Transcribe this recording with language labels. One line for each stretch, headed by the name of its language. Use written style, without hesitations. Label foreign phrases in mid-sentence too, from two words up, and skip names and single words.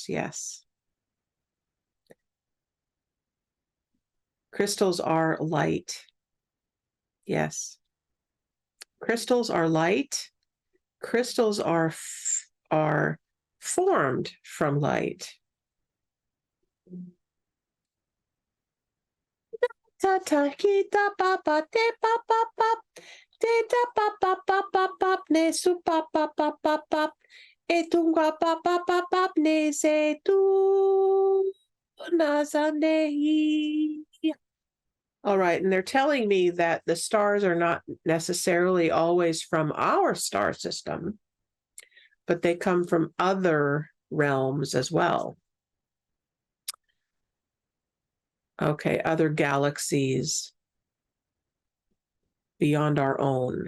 English: Yes. Crystals are light. Yes. Crystals are light. Crystals are formed from light. ta kita papa te papa pap te ta papa papa pap ne su papa papa pap etunga papa papa ne se tu nazanehi. All right, and they're telling me that the stars are not necessarily always from our star system, but they come from other realms as well. Okay, other galaxies beyond our own.